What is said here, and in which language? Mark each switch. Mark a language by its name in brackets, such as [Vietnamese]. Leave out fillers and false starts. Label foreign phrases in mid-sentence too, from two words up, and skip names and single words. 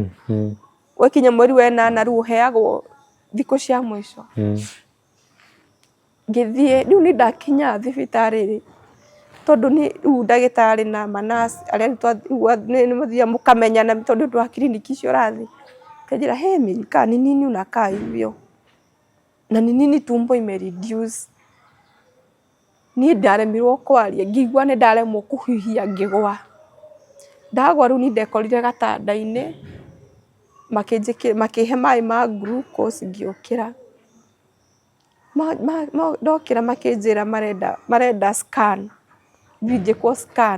[Kikuyu] Gwakinya mweri wa 8 rĩu ũheagwo thikũ cia mũico. Ngĩthiĩ rĩu nĩ ndakinya thibitarĩ-rĩ, tondũ rĩu ndagĩtarĩ na manurse arĩa nĩ mũthiaga mũkamenyana tondũ ũndũ wa kiriniki icio ũrathiĩ. [Swahili] Akĩnjĩra Mary kaa ni nini unakaa hivyo na ni nini tumbo imereduce. [Kikuyu] niĩ ndaremirwo kwaria ngĩigua nĩ ndaremwo kũhihia ngĩgwa. Ndagwa rĩu nĩ ndekorire gatanda-inĩ makĩhe maĩ ma glucose ngĩũkĩra. Ndokĩra makĩnjĩra marenda scan, thiĩ njĩkwo scan.